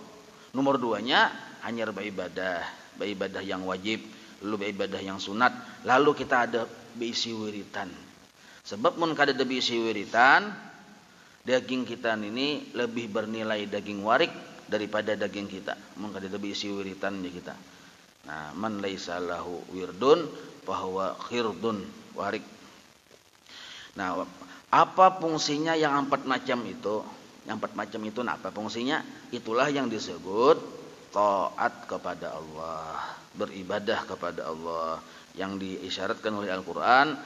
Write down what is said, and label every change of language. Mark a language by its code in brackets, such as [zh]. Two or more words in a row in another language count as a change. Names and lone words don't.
[id] Nomor 2-nya hanya beribadah yang wajib, lalu beribadah yang sunat, lalu kita ada beisi wiritan. [bjn] Sebab mun kada ada beisi wiritan, daging kita ini lebih bernilai daging warik daripada daging kita. Mun kada ada beisi wiritan ya kita. Nah, [ar] من ليس له ورد فهو قرد warik. [id] Nah, apa fungsinya yang 4 macam itu? Yang 4 macam itu nah apa fungsinya? Itulah yang disebut taat kepada Allah, beribadah kepada Allah, yang diisyaratkan oleh Al-Qur'an.